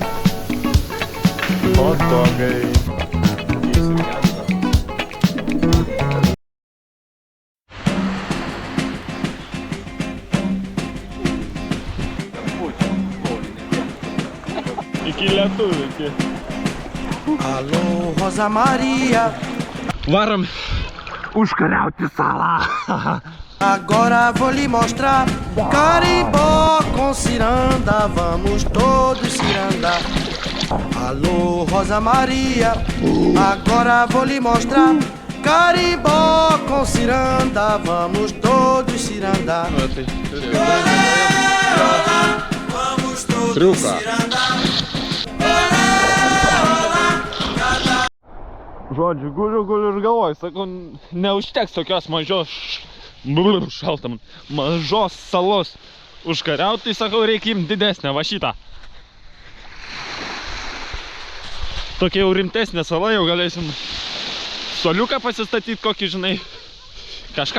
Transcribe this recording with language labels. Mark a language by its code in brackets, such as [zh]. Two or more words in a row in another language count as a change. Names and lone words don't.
[lt] Hotdogai. Iki lietuvių, iki. [pt] Alô, Rosa Maria. [lt] Varam užkariauti salą. [pt] Agora vou lhe mostrar carimbó com ciranda, vamos todos cirandar. Alô, Rosa Maria, agora vou lhe mostrar carimbó com ciranda, vamos todos cirandar. Vamos todos cirandar. [lt] Žodžiu, guliu ir galvoju, sakau, neužteks tokios mažos salos užkariauti, tai sakau, reikia imti didesnę, va šitą. Tokia jau rimtesnė sala, jau galėsim soliuką pasistatyti, kokį, žinai, kažką.